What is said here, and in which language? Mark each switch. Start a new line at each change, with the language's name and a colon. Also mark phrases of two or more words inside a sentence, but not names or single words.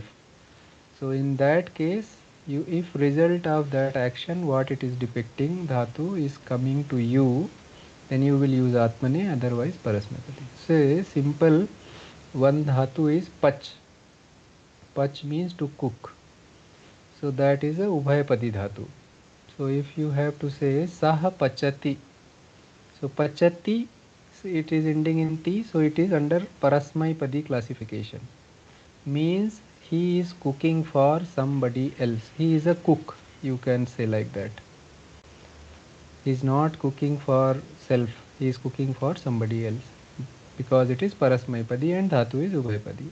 English: So in that case, you, if result of that action, what it is depicting, dhatu is coming to you, then you will use atmane, otherwise parasmapati. Say simple one dhatu is pach. Pach means to cook. So that is a
Sanskrit: उभयपदी धातु.
English: So if you have to say
Sanskrit: सः पचति,
English: so pachati, it is ending in T, so it is under parasmaipadi classification. Means he is cooking for somebody else. He is a cook, you can say like that. He is not cooking for self, he is cooking for somebody else, because it is parasmaipadi and dhatu is ubhayapadi.